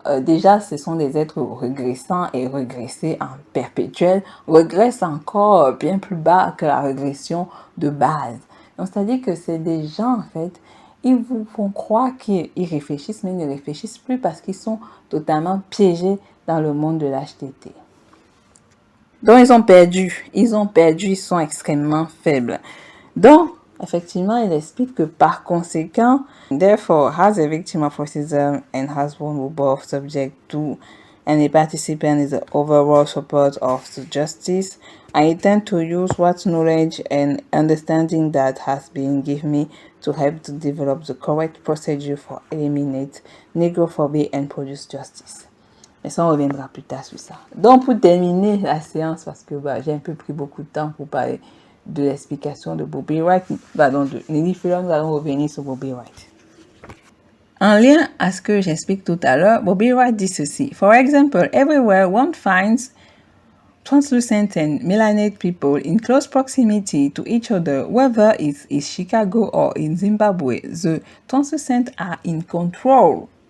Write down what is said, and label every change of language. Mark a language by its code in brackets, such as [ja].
[fr] déjà, ce sont des êtres régressants et régressés en perpétuel, régressent encore bien plus bas que la régression de base. Donc, c'est-à-dire que c'est des gens, en fait, ils vous font croire qu'ils réfléchissent, mais ils ne réfléchissent plus parce qu'ils sont totalement piégés dans le monde de l'HTT. Donc, ils ont perdu, ils sont extrêmement faibles. Donc, effectivement, il explique que par conséquent, [en] therefore, as a victim of racism and as one who both subject to and a participant in the overall support of the justice, I intend to use what knowledge and understanding that has been given me to help to develop the correct procedure for eliminate negrophobia and produce justice. [fr] Mais ça, on reviendra plus tard sur ça. Donc, pour terminer la séance, parce que j'ai un peu pris beaucoup de temps pour parler de l'explication de Bobby Wright, de Nelly Fuller, nous allons revenir sur Bobby Wright. En lien à ce que j'explique tout à l'heure, Bobby Wright dit ceci. [en] For example, everywhere one finds translucent and melanated people in close proximity to each other, whether it's in Chicago or in Zimbabwe, the translucent are in control.